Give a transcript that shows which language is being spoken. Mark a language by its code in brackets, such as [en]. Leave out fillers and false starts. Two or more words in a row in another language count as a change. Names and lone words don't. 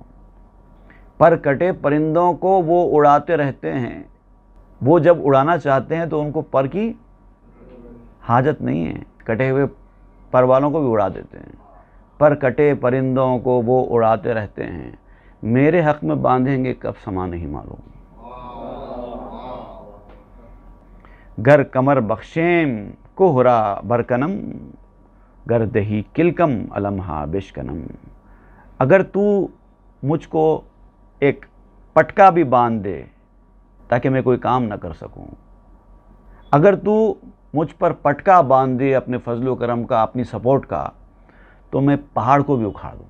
[ur] پر کٹے پرندوں کو وہ اڑاتے رہتے ہیں, وہ جب اڑانا چاہتے ہیں تو ان کو پر کی حاجت نہیں ہے, کٹے ہوئے پر والوں کو بھی اڑا دیتے ہیں. پر کٹے پرندوں کو وہ اڑاتے رہتے ہیں, میرے حق میں باندھیں گے کب سما نہیں معلوم. [fa] گر کمر بخشیم کوہرا برکنم گر دہی کلکم علمہا بشکنم. [ur] اگر تو مجھ کو ایک پٹکا بھی باندھ دے تاکہ میں کوئی کام نہ کر سکوں, اگر تو مجھ پر پٹکا باندھ دے اپنے فضل و کرم کا, اپنی سپورٹ کا, تو میں پہاڑ کو بھی اکھاڑ دوں.